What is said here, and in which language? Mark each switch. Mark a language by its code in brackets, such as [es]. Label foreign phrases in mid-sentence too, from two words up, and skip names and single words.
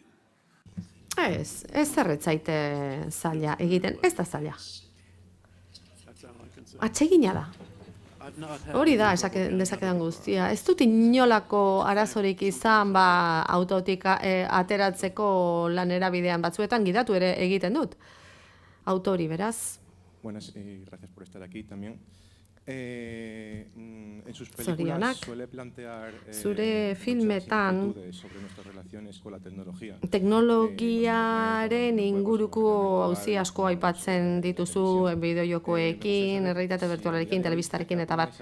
[eu] Ez zerretzaite zaila egiten, ez da zaila. [en] That's all I can say. [eu] Atsegina da. [en] I've not had [eu] Hori da, [en] any trouble getting [eu] dezakedan [en] out of the car. [eu] guztia. Ez dut inolako arazorik izan, autotik ateratzeko lanera bidean batzuetan gidatu ere egiten dut. Autori, beraz. [es] Buenas y gracias por estar aquí también. En sus [eu] Zorionak. [es] películas suele plantear [eu] Zure [es] muchas [eu] filmetan [es] inquietudes sobre nuestras relaciones con la tecnología. [eu] Teknologiaren inguruko auzi asko aipatzen dituzu bideojokoekin, errealitate virtualarekin, telebistarekin eta bar.